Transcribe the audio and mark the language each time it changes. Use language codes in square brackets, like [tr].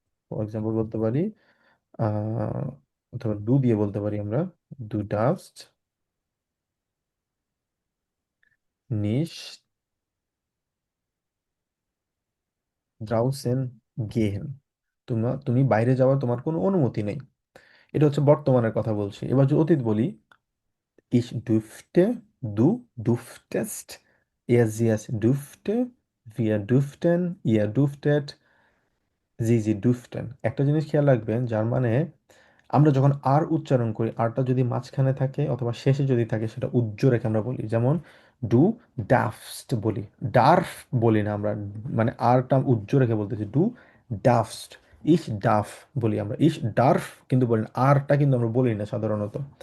[bn] For example বলতে পারি আহ অথবা ডু দিয়ে বলতে পারি আমরা, [de] du darfst nicht draußen gehen। [bn] তুমি বাইরে যাওয়ার তোমার কোনো অনুমতি নেই। এটা হচ্ছে বর্তমানের কথা বলছি। এবার যদি অতীত বলি, [de] ich dürfte, du durftest, sie es dürfte, wir dürften, ihr dürftet, জি দুফটেন। [bn] একটা জিনিস খেয়াল রাখবেন, যার মানে আমরা যখন আর উচ্চারণ করি, আরটা যদি মাঝখানে থাকে অথবা শেষে যদি থাকে, সেটা উজ্জ্ব রেখে আমরা বলি। যেমন ডু ডাফস্ট বলি, ডার্ফ বলি না আমরা, মানে আরটা উজ্জ্ব রেখে বলতেছি ডু ডাফস্ট। ইস ডাফ বলি আমরা, ইস ডার্ফ কিন্তু বলি না, আরটা কিন্তু আমরা বলি না সাধারণত।